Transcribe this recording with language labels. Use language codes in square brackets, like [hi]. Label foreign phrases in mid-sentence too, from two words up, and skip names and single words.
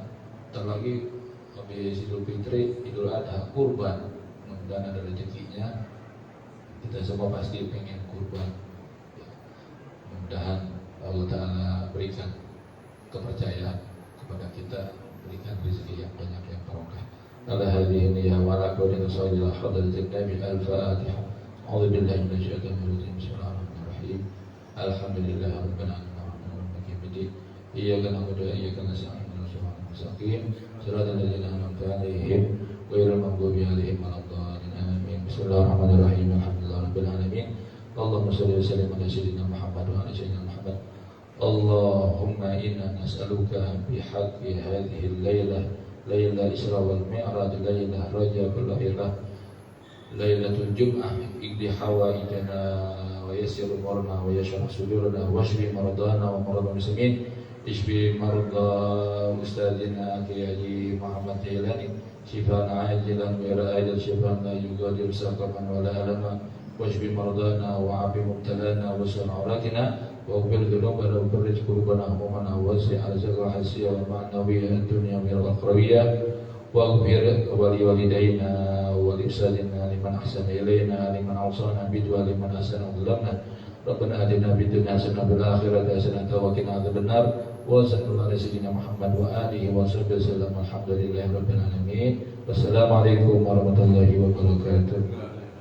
[id] Terlagi habis Idul Fitri, Idul Adha, kurban, mudah-mudahan ada rezekinya. Kita semua pasti pengen kurban, ya. Mudah-mudahan [ar] الله تعالى [id] berikan kepercayaan kepada kita, berikan rezeki yang banyak yang barokah. [ar] على هذه النية وعلى كل رسول الله حضرة النبي الفاتحة. أعوذ بالله من الشيطان الرجيم. بسم الله الرحمن الرحيم. الحمد لله رب العالمين. إياك نعبد وإياك نستعين. Mustaqim. صراط الذين أنعمت عليهم غير المغضوب عليهم ولا الضالين. Amin. بسم الله الرحمن الرحيم. الحمد لله رب العالمين. اللهم صل وسلم على سيدنا محمد وعلى سيدنا محمد. اللهم إنا نسألك بحق هذه الليلة، ليلة الإسراء والمعراج، ليلة رجب، ليلة الجمعة، اقض حوائجنا ويسر أمورنا واشرح صدورنا واشف مرضانا ومرض المسلمين. اشف مرض أستاذنا Kiai Muhammad Jailani، شفاء عاجلا وإلى أجل، شفاء لا يغادر سقما ولا ألما، واشف مرضانا وعاف مبتلانا واستر عوراتنا واقبل ذنوبنا وفرج كروبنا ووسع أرزاقنا الحسية والمعنوية الدنيا والأخروية واغفر ولوالدينا ولأستاذنا لمن أحسن إلينا لمن أوصانا بدعاء لمن أحسن ظلمنا. ربنا آتنا في الدنيا حسنة وفي الآخرة حسنة وقنا عذاب النار. وصلى الله عليه سيدنا محمد وآله وصحبه وسلم. الحمد لله رب العالمين. والسلام عليكم ورحمة الله وبركاته.